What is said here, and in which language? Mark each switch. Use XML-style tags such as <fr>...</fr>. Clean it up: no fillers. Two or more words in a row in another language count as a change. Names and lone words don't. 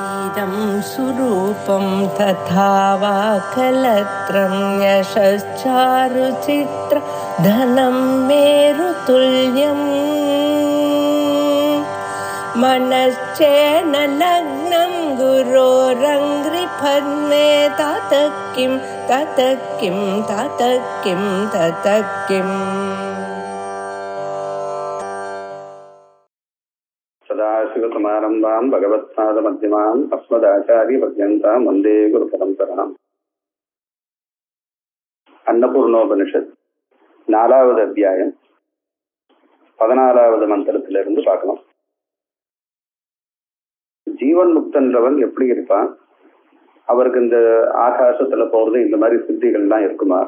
<sa>इदं सुरूपं तथा वा कलत्रं यशश्चारुचित्र धनं मेरुतुल्यम् मनश्चेन लग्नं गुरोरङ्घ्रिपद्मे ततः किं ततः किं ततः किं ततः किम् सदाशिवसमारम्भां भगवत्पादमध्यमाम् अस्मदाचार्यपर्यन्तां वन्दे गुरुपरम्पराम्.</sa> <ta>அன்னபூர்ணோபனிஷத் 4வது அத்தியாயம் 14வது மந்திரத்திலிருந்து பார்க்கலாம். ஜீவன் முக்தன்றவன் எப்படி இருப்பான்? அவருக்கு இந்த ஆகாசத்துல போறது இந்த மாதிரி சித்திகள்லாம் இருக்குமா?</ta>